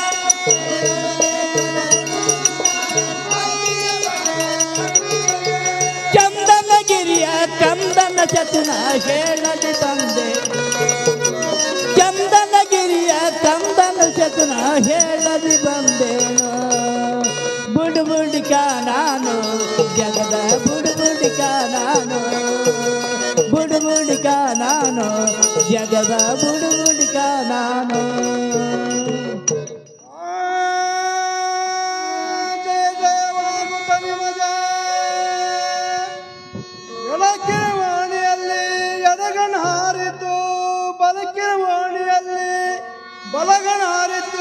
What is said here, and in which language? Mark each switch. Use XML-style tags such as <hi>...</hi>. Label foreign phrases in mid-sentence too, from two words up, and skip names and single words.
<kn>ಚಂದನಗಿರಿಯ ಕಂದನ ಚತುನ ಹೇಳಲಿ ತಂದೆ ಚಂದನಗಿರಿಯ ಕಂದನ ಚತುನ ಹೇಳಲಿ ಬಂದೇನು ಬುಡ್ ಬುಡ್ಕ ನಾನು ಜಗದ ಬುಡ್ ಬುಡ್ಕ ನಾನು ಬುಡ್ ಬುಡ್ಕ ನಾನು ಜಗದ ಬೆಳೆದ ಬುಡುಗುಡಿಕ ನಾನು. ಜಯ ಜಯವಾಗುತ್ತ ನಿಮಗೆ ಎಡಕಿನ ವಾಣಿಯಲ್ಲಿ ಎಡಗಣ ಹಾರಿತು, ಬಲಕಿನ ವಾಣಿಯಲ್ಲಿ ಬಲಗಣ ಹಾರಿತು.</kn>